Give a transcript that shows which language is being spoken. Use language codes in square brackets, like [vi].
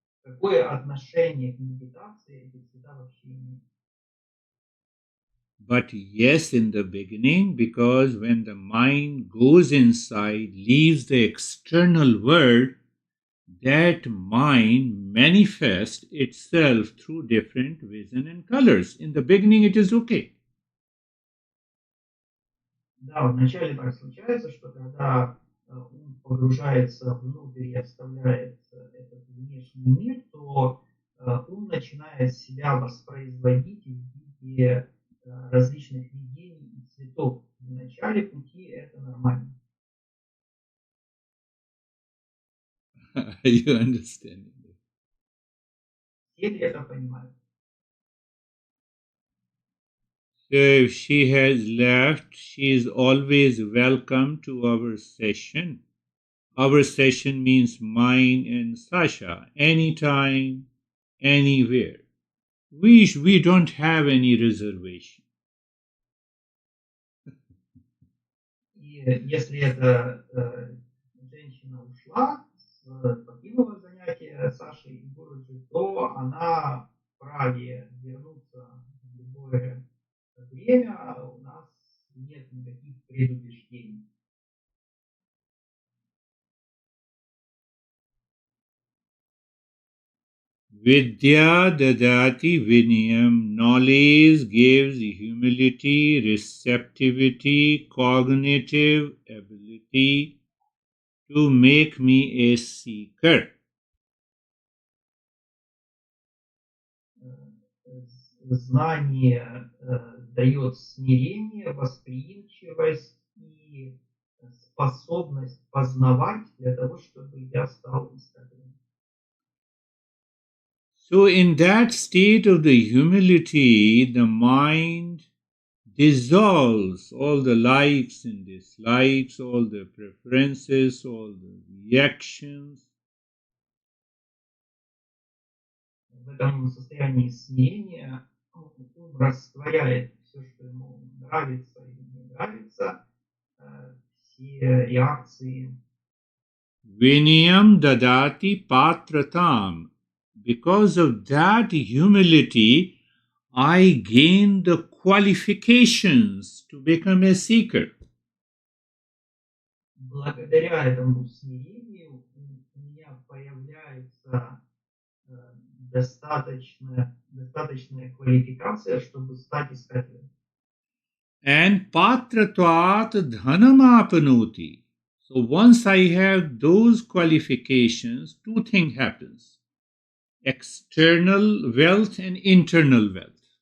[ru] Какое отношение к медитации эти цвета вообще имеют? [en] But yes, in the beginning, because when the mind goes inside, leaves the external world, that mind manifests itself through different vision and colors. In the beginning, it is okay. [ru] Да, вначале так случается, что когда ум погружается внутрь и оставляет этот внешний мир, то ум начинает себя воспроизводить в виде различных видений и цветов. В начале пути это нормально. [en] You understand? [ru] Все ли это понимают? [en] So if she has left, she is always welcome to our session. Our session means mine and Sasha, anytime, anywhere. We don't have any reservation. [ru] И если эта женщина ушла, покинула занятие Саши и Гуруджи, то она вправе вернуться в любое время, у нас нет никаких предубеждений. [sa] Vidya dadati vinayam. [en] Knowledge gives humility, receptivity, cognitive ability to make me a seeker. [ru] Знание дает смирение, восприимчивость и способность познавать для того, чтобы я стал искателем. [en] So, in that state of the humility, the mind dissolves all the likes and dislikes, all the preferences, all the reactions. [ru] В этом состоянии смирения ум растворяет все, что ему нравится или не нравится, все реакции. [sa] Vinayam dadati patratam. [en] Because of that humility, I gain the qualifications to become a seeker. [ru] Благодаря этому смирению у меня появляется достаточная квалификация, чтобы стать искателем. [sa] And patratvat dhanamapnoti. [en] So once I have those qualifications, two things happens. External wealth and internal wealth.